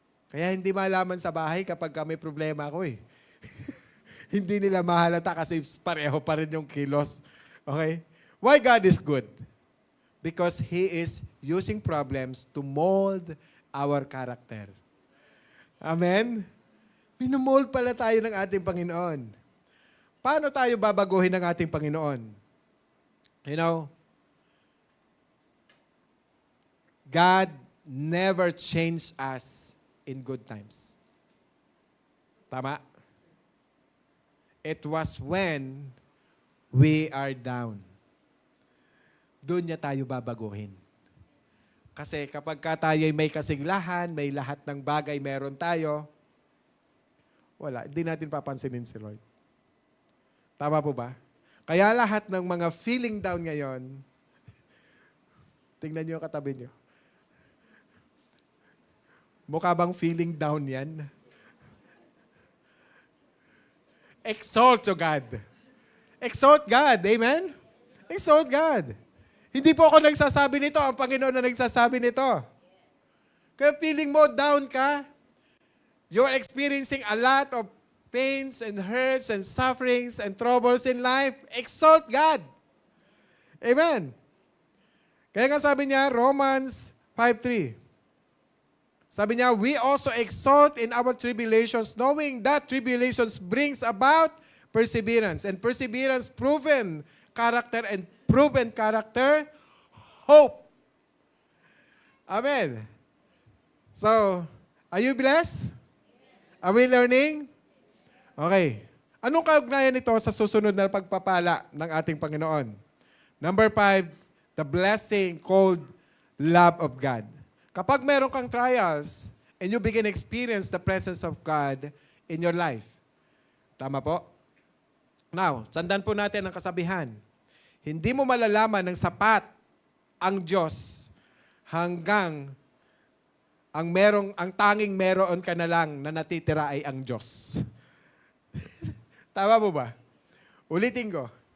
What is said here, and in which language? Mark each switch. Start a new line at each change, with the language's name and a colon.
Filipino: Kaya hindi malaman sa bahay kapag may problema ako eh. Hindi nila mahalata kasi pareho pa rin yung kilos. Okay?
English: Why God is good? Because He is using problems to mold our character.
Filipino: Amen? Pinumold pala tayo ng ating Panginoon. Paano tayo babaguhin ng ating Panginoon?
English: You know, God never changed us in good times. Tama? It was when we are down.
Filipino: Doon niya tayo babaguhin. Kasi kapag tayo may kasiglahan, may lahat ng bagay meron tayo, wala, hindi natin papansinin si Lord. Tama po ba? Kaya lahat ng mga feeling down ngayon, tingnan niyo katabi niyo. Mukha bang feeling down yan?
English: Exalt to God. Exalt God. Amen? Exalt God.
Filipino: Hindi po ako nagsasabi nito. Ang Panginoon na nagsasabi nito. Kaya feeling mo down ka,
English: you're experiencing a lot of pains and hurts and sufferings and troubles in life, exalt God. Amen?
Filipino: Kaya nga sabi niya,
English: Romans 5:3.
Filipino: Sabi niya,
English: we also exalt in our tribulations, knowing that tribulations brings about perseverance. And perseverance, proven character, and proven character, hope. Amen. So, are you blessed? Are we learning? Okay.
Filipino: Anong kaugnayan nito sa susunod na pagpapala ng ating Panginoon?
English: Number 5, the blessing called love of God.
Filipino: Kapag meron kang
English: trials and you begin to experience the presence of God in your life.
Filipino: Tama po? Now, sandan po natin ang kasabihan. Hindi mo malalaman ng sapat ang Diyos hanggang ang tanging meron ka na lang na natitira ay ang Diyos. Tama po ba? Ulitin ko.